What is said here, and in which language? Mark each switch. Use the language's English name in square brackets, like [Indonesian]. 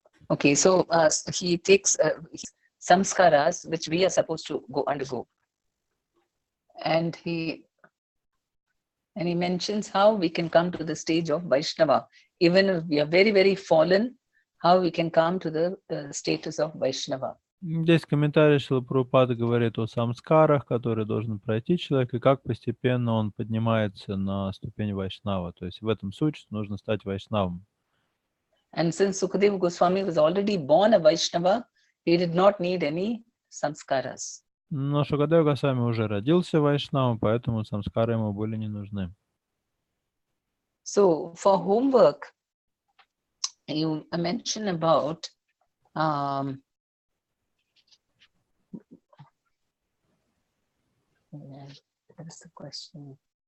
[English] Okay, so he takes samskaras which we are supposed to go undergo, and he mentions how we can come to the stage of Vaishnava, even if we are very, very fallen, how we can come to the status of Vaishnava. [Russian] Здесь комментарий Шрила Прабхупады говорит о самскарах, которые должен пройти человек, и как постепенно он поднимается на ступень вайшнава. То есть в этом суть, что нужно стать вайшнавом. [English] And since Sukadeva Goswami was already born a Vaishnava, he did not need any samskaras. [Russian] Но Шукадева Госвами уже родился вайшнавом, поэтому самскары ему были не нужны. [English] So for homework, you mentioned about Yeah, that's the question.